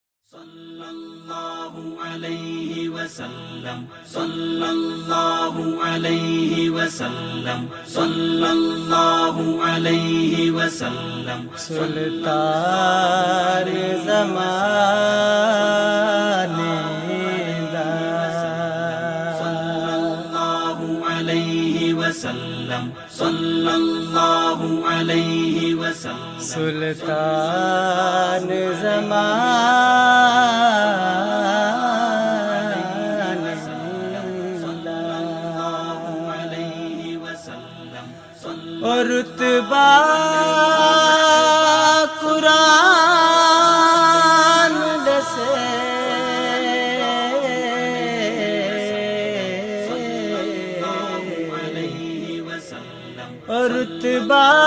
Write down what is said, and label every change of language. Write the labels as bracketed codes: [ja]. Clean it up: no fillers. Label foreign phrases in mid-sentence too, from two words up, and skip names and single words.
[ar] صلى الله عليه وسلم صلى الله عليه وسلم صلى الله عليه وسلم [pa] سلطان زمانے دا [ar] صلى الله عليه وسلم صلى الله عليه وسلم [pa] سلطان زمانے اور رتبہ قرآن دسے اور رتبہ